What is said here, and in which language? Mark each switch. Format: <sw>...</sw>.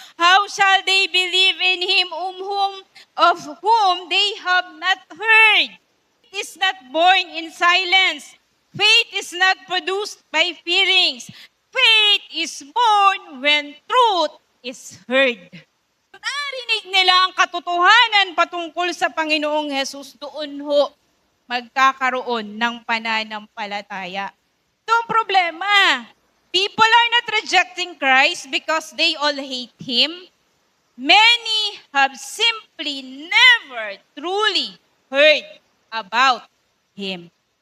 <en>How shall they believe in Him of whom they have not heard? Is not born in silence. Faith is not produced by feelings. Faith is born when truth is heard.</en> <tl>Narinig nila ang katotohanan patungkol sa Panginoong Jesus, doon ho magkakaroon ng pananampalataya. Ito ang problema.</tl> <en>People are not rejecting Christ because they all hate Him. Many have simply never truly heard about Him.</en>